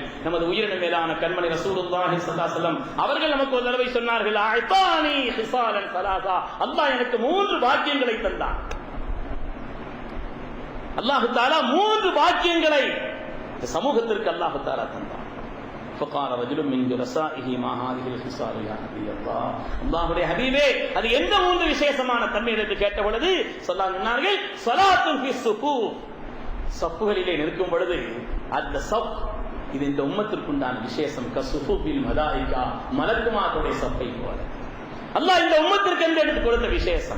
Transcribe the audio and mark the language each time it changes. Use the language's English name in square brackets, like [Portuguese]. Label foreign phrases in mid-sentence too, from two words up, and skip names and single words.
[Tamil] நமது உயிரினும் மேலான கண்மணி [Arabic] رسول الله صلى الله عليه وسلم [Tamil] அவர்கள் நமக்கு ஒரு தடவை சொன்னார்கள், [Arabic] أعطاني خصالا ثلاثا, [Tamil] அல்லாஹ் எனக்கு 3 பாக்கியங்களை தந்தான். [Arabic] الله تعالى [Tamil] 3 பாக்கியங்களை இந்த சமூகத்திற்கு [Arabic] الله تعالى [Tamil] தந்தான். [Arabic] فقال رجل من جلسائه ما هذه الخصال يا نبي الله, [Tamil] அல்லாஹ்வுடைய ஹபீபே, அது எந்த 3 விசேஷமான தன்மை என்று கேட்ட பொழுது சொன்னார்கள், [Arabic] صلاة في صفوف, [Tamil] சஃப்புகளிலே நிற்கும் பொழுது அந்த சஃப், இது இந்த உம்மத்திற்குண்டான விசேஷம். [Arabic] كصفوف الملائكة, [Tamil] மலக்குமார்களுடைய சஃப்பை போல அல்லாஹ் இந்த உம்மத்திற்கு என்று எடுத்து கொடுத்த விசேஷம்.